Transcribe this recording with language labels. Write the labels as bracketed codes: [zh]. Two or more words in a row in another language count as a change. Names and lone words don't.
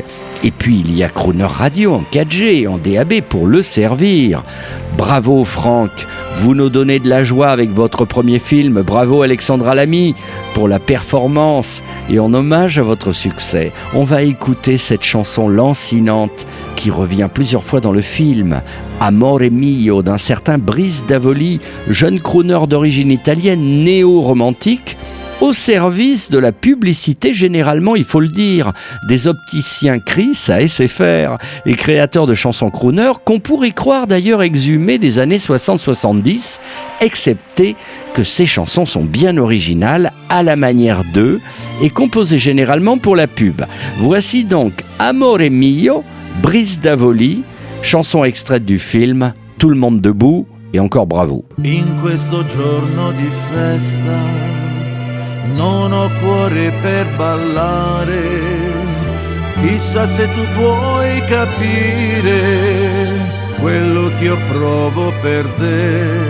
[fr] Et puis il y a Crooner Radio en 4G et en DAB pour le servir. Bravo Franck, vous nous donnez de la joie avec votre premier film. Bravo Alexandra Lamy pour la performance. Et en hommage à votre succès, on va écouter cette chanson lancinante qui revient plusieurs fois dans le film, Amore mio d'un certain Brice Davoli, jeune crooner d'origine italienne néo-romantique, au service de la publicité généralement, il faut le dire, des opticiens Chris à SFR et créateurs de chansons crooner qu'on pourrait croire d'ailleurs exhumées des années 60-70, excepté que ces chansons sont bien originales à la manière d'eux et composées généralement pour la pub. Voici donc Amore mio, Brice Davoli, chanson extraite du film Tout le monde debout et encore bravo. [it] In questo giorno di festa non ho cuore per ballare, chissà se tu puoi capire quello che io provo per te.